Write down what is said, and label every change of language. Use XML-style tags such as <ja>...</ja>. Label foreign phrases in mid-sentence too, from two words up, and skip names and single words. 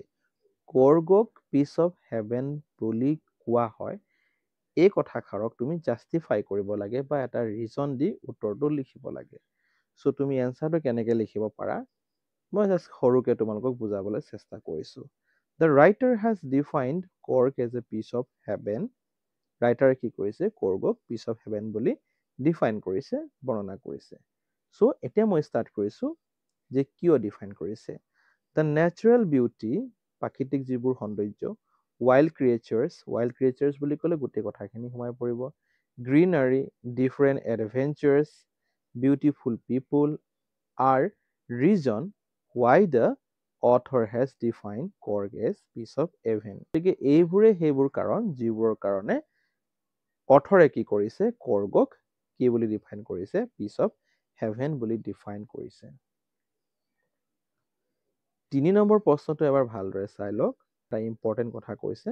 <as>কৰ্গক</as> <en>piece of heaven</en> <as>বুলি কোৱা হয়, এই কথাষাৰক তুমি জাষ্টিফাই কৰিব লাগে বা এটা ৰিজন দি উত্তৰটো লিখিব লাগে। চ' তুমি এনচাৰটো কেনেকৈ লিখিব পাৰা মই জাষ্ট সৰুকৈ তোমালোকক বুজাবলৈ চেষ্টা কৰিছোঁ।</as> <en>The writer has defined Cork as a piece of heaven.</en> <as>ৰাইটাৰে কি কৰিছে? কৰ্গক</as> <en>piece of heaven</en> <as>বুলি ডিফাইন কৰিছে, বৰ্ণনা কৰিছে। চ' এতিয়া মই ষ্টাৰ্ট কৰিছোঁ যে কিয় ডিফাইন কৰিছে।</as> <en>the natural beauty,</en> <as>প্ৰাকৃতিক যিবোৰ সৌন্দৰ্য,</as> <en>wild creatures</en> <as>বুলি ক'লে গোটেই কথাখিনি সোমাই পৰিব।</as> <en>Greenery, different adventures, beautiful people are reason why the author has defined Cork as piece of heaven.</en> <as>গতিকে এইবোৰে সেইবোৰ কাৰণ যিবোৰৰ কাৰণে অথৰে কি কৰিছে? কৰ্গক কি বুলি ডিফাইন কৰিছে?</as> <en>piece of heaven</en> <as>বুলি ডিফাইন কৰিছে। 3 নম্বৰ প্ৰশ্নটো এবাৰ ভালদৰে চাই লওক, এটা ইম্পৰ্টেণ্ট কথা কৈছে।</as>